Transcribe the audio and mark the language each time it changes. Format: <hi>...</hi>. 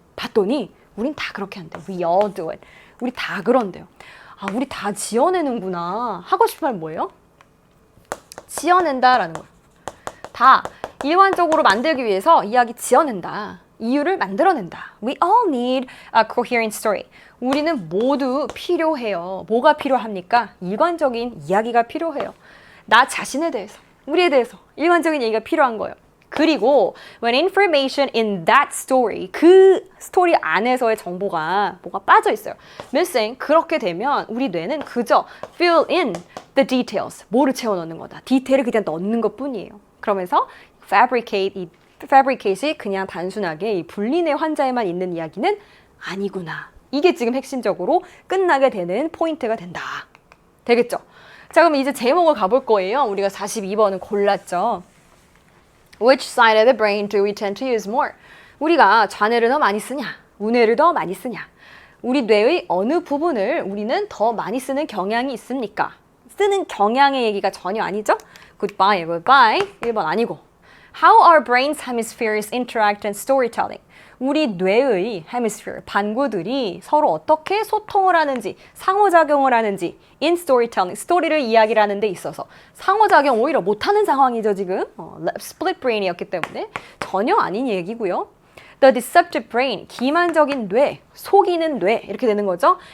<ko>봤더니 우린 다 그렇게 한대요.</ko> <en>We all do it.</en> <ko>우리 다 그런대요. 아, 우리 다 지어내는구나. 하고 싶은 말 뭐예요? 지어낸다라는 거예요. 다 일관적으로 만들기 위해서 이야기 지어낸다. 이유를 만들어낸다.</ko> <en>We all need a coherent story.</en> <ko>우리는 모두 필요해요. 뭐가 필요합니까? 일관적인 이야기가 필요해요. 나 자신에 대해서, 우리에 대해서 일관적인 얘기가 필요한 거예요. 그리고</ko> <en>when information in that story,</en> <ko>그 스토리 안에서의 정보가 뭐가 빠져 있어요. missing, 그렇게 되면 우리 뇌는 그저</ko> <en>fill in the details,</en> <ko>뭐를 채워 넣는 거다. 디테일을 그냥 넣는 것 뿐이에요. 그러면서 fabricate이 그냥 단순하게 이 분리뇌 환자에만 있는 이야기는 아니구나. 이게 지금 핵심적으로 끝나게 되는 포인트가 된다. 되겠죠? 자, 그럼 이제 제목을 가볼 거예요. 우리가 42번은 골랐죠.</ko> <en>Which side of the brain do we tend to use more?</en> <ko>우리가 좌뇌를 더 많이 쓰냐? 우뇌를 더 많이 쓰냐? 우리 뇌의 어느 부분을 우리는 더 많이 쓰는 경향이 있습니까? 쓰는 경향의 얘기가 전혀 아니죠? Goodbye. 1번 아니고.</ko> <en>How our brain's hemispheres interact in storytelling.</en> <ko>우리 뇌의 hemisphere, 반구들이 서로 어떻게 소통을 하는지, 상호작용을 하는지</ko> <en>in storytelling,</en> <ko>스토리를 이야기를 하는 데 있어서 상호작용 오히려 못하는 상황이죠, 지금. split brain이었기 때문에 전혀 아닌 얘기고요.</ko> <en>The deceptive brain,</en> <ko>기만적인 뇌, 속이는 뇌 이렇게 되는 거죠.</ko>